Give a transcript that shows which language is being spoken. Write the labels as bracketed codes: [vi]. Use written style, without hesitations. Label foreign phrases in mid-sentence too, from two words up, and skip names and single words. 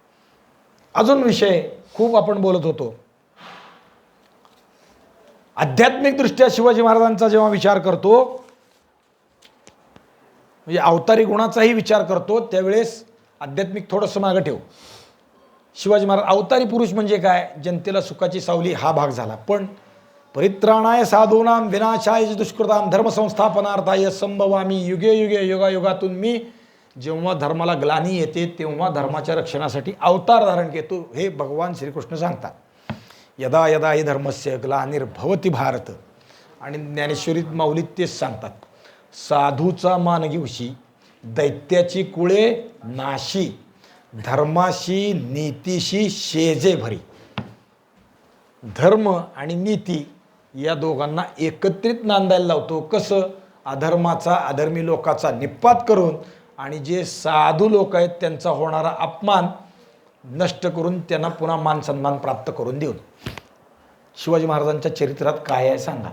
[mr] अजून विषय खूप आपण बोलत होतो. आध्यात्मिकदृष्ट्या शिवाजी महाराजांचा जेव्हा विचार करतो, म्हणजे अवतारी गुणाचाही विचार करतो, त्यावेळेस आध्यात्मिक थोडंसं मागं ठेव. शिवाजी महाराज अवतारी पुरुष म्हणजे काय? जनतेला सुखाची सावली हा भाग झाला. पण [sa] परित्राणाय साधूनाम विनाशाय दुष्कृताम धर्मसंस्थापनार्थाय संभवामी युगे युगे, [mr] युगायुगातून मी जेव्हा धर्माला ग्लानी येते तेव्हा धर्माच्या रक्षणासाठी अवतार धारण करतो, हे भगवान श्रीकृष्ण सांगतात. [sa] यदा यदा हि धर्मस्य ग्लानिर्भवति भारत. [mr] आणि ज्ञानेश्वरीत माऊलीत तेच सांगतात, साधूचा मान घेऊशी दैत्याची कुळे नाशी, धर्माशी नीतीशी शेजे भरी. धर्म आणि नीती या दोघांना एकत्रित नांदायला लावतो. कसं? अधर्माचा, अधर्मी लोकाचा निपात करून आणि जे साधू लोक आहेत त्यांचा होणारा अपमान नष्ट करून त्यांना पुन्हा मान सन्मान प्राप्त करून देऊन. शिवाजी महाराजांच्या चरित्रात काय आहे सांगा.